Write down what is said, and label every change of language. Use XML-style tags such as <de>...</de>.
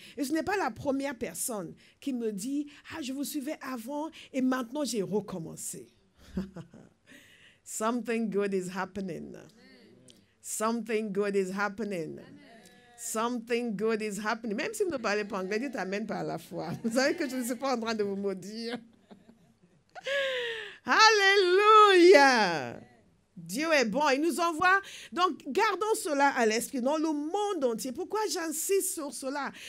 <fr>Et ce n'est pas la première personne qui me dit, ah, je vous suivais avant et maintenant j'ai recommencé.</fr> <en>Something good is happening. Something good is happening. Something good is happening.</en> <fr>Même si vous ne parlez pas anglais, dites amen par la foi. Vous savez que je ne suis pas en train de vous maudire. Alléluia. Dieu est bon, il nous envoie. Donc, gardons cela à l'esprit dans le monde entier. Pourquoi j'insiste sur cela?</fr>